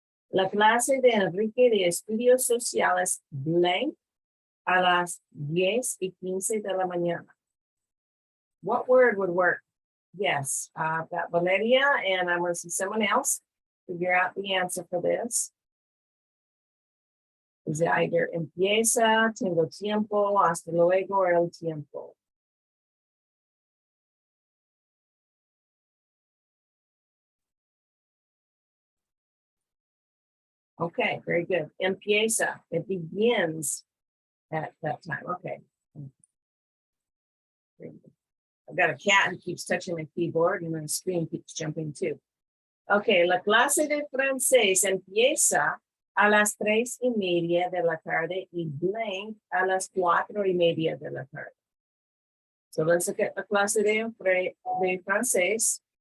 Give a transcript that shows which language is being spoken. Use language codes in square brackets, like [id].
[es] La clase de Enrique de estudios sociales blank a las 10:15 de la mañana. [en] What word would work? Yes, I've got Valeria, and I'm going to see someone else figure out the answer for this. Is it either empieza, tengo tiempo, hasta luego, or el tiempo? Okay, very good. Empieza, it begins at that time. Okay. I've got a cat who keeps touching my keyboard, and the screen keeps jumping too. [es] Okay, la clase de francés empieza a las 3:30 de la tarde y blank a las 4:30 de la tarde. [en] So let's look at la clase de francés.